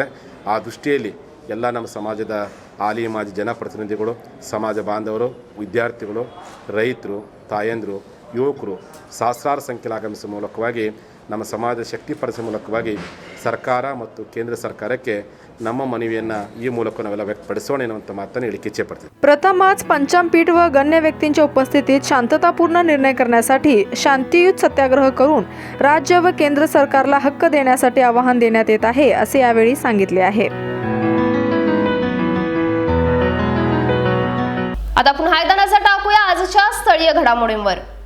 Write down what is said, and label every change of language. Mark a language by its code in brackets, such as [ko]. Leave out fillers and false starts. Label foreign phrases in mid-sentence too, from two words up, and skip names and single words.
[kn] ಆ ದೃಷ್ಟಿಯಲ್ಲಿ ಎಲ್ಲ ನಮ್ಮ ಸಮಾಜದ ಹಾಲಿ ಮಾಜಿ ಜನಪ್ರತಿನಿಧಿಗಳು, ಸಮಾಜ ಬಾಂಧವರು, ವಿದ್ಯಾರ್ಥಿಗಳು, ರೈತರು, ತಾಯಂದಿರು, ಯುವಕರು ಸಹಸ್ರಾರು ಸಂಖ್ಯೆಯಲ್ಲಿ ಆಗಮಿಸುವ ಮೂಲಕವಾಗಿ ನಮ್ಮ ಸಮಾಜದ ಶಕ್ತಿಪಡಿಸುವ ಮೂಲಕವಾಗಿ ಸರ್ಕಾರ ಮತ್ತು ಕೇಂದ್ರ ಸರ್ಕಾರಕ್ಕೆ ನಮ್ಮ ಮನವಿಯನ್ನು ಈ ಮೂಲಕ ನಾವೆಲ್ಲ ವ್ಯಕ್ತಪಡಿಸೋಣ ಎನ್ನುವಂಥ ಮಾತನ್ನು ಹೇಳಿಕ್ಕೆ ಇಚ್ಛೆಪಡ್ತೀವಿ. [mr] प्रथमच पंचमपीठ व गण्य व्यक्तींच्या उपस्थितीत शांततापूर्ण निर्णय करण्यासाठी शांतियुत सत्याग्रह करून राज्य व केंद्र सरकारला हक्क देण्यासाठी आवाहन देण्यात येत आहे, असे यावेळी सांगितले आहे. आता पुन्हा एकदा नजर टाकूया आजच्या स्थळीय घडामोडींवर.